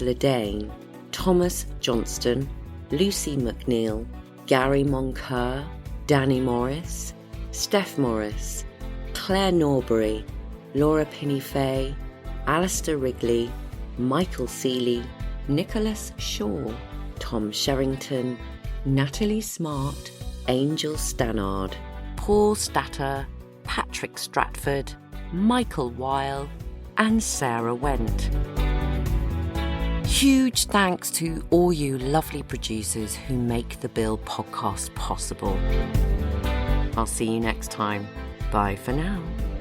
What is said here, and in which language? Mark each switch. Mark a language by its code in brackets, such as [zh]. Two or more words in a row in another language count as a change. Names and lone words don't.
[en] Ledane, Thomas Johnston, Lucy McNeil, Gary Moncur, Danny Morris, Steph Morris, Claire Norbury, Laura Pinney-Fay, Alistair Wrigley, Michael Seeley, Nicholas Shaw, Tom Sherrington, Natalie Smart, Angel Stannard, Paul Statter, Patrick Stratford, Michael Weil, and Sarah Went. Huge thanks to all you lovely producers who make the Bill Podcast possible. I'll see you next time. Bye for now.